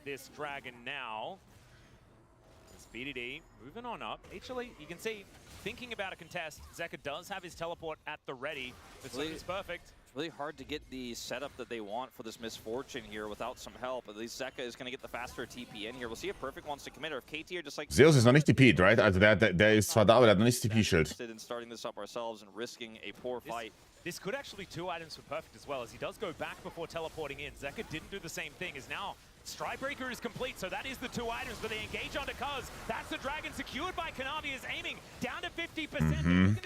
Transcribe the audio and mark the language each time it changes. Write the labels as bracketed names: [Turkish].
[English] This dragon now. It's BDD moving on up. HLE, you can see, thinking about a contest, Zeka does have his teleport at the ready. But so it's perfect. It's really hard to get the setup that they want for this misfortune here without some help. At least Zeka is going to get the faster TP in here. We'll see if Perfect wants to commit or if KT are just like... [German] Zeus ist noch nicht TP'd, right? Also der ist zwar da, aber der hat noch nicht TP-Schild. [English] ...in starting this up ourselves and risking a poor fight. This could actually 2 items for Perfect as well, as he does go back before teleporting in. Zeka didn't do the same thing, as now Strikebreaker is complete, so that is the 2 items, but they engage onto Cuz. That's the dragon secured by Kanavi, is aiming down to 50%.